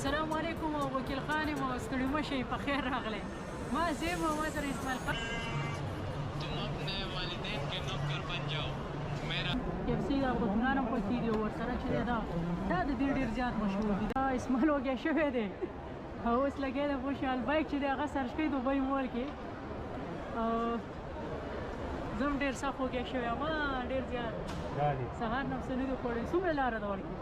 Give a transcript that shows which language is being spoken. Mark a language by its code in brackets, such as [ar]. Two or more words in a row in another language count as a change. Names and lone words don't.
[ps] السلام علیکم وکیل خان یم ستړي مه شئ په خیر راغلی ما زیم ما سره اسماعیل خان [hi] तुम अपने वालिदैन के नौकर बन जाओ मेरा [ps] KFC دا قطبنان هم پکې دي ورسره چې دی دا د دې ډېر زیات مشهور دي دا اسماعیل وږی شوی دی او اوس لګی دی خوشحال بایک چې دی هغه سرچ کوي دوبۍ مول کې زه هم ډېر سخت وږی شوی یم ډېر زیات سهار نه څه نه دي خوړلی څومره لاره ده ورکې